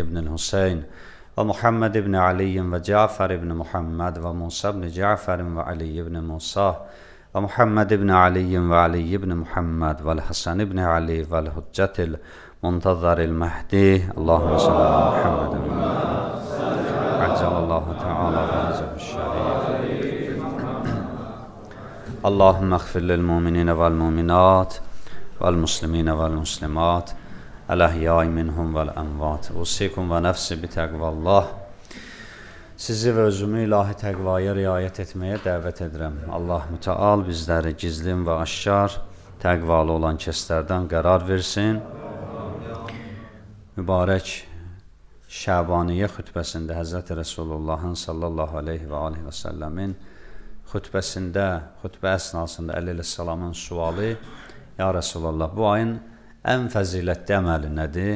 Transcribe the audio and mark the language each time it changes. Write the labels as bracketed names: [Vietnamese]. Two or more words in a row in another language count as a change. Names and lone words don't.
[Arabic] بن الحسين ومحمد بن علي وجعفر بن محمد وموسى بن جعفر وعلي بن موسى ومحمد بن علي وعلي بن محمد والحسن بن علي والحجة المنتظر المهدي اللهم صل على محمد عجل الله تعالى فرجه الشريف اللهم اغفر للمؤمنين والمؤمنات والمسلمين والمسلمات الأحياء منهم والأموات أوصيكم ونفسي بتقوى الله. [Azerbaijani] Sizi və özümü ilahi təqvaya riayət etməyə dəvət edirəm. Allah mütəal bizləri gizlin və aşkar təqvalı olan kəslərdən qərar versin. Mübarək Şəbaniyyə xütbəsində Həzrəti Rəsulullahın [Arabic] صلى الله عليه [Azerbaijani] və aleyhi və səlləmin xütbəsində, xütbə əsnasında əleyhissalamın sualı, [Arabic] يا رسول الله, [Azerbaijani] bu ayın ən fəzilətli əməli nədir?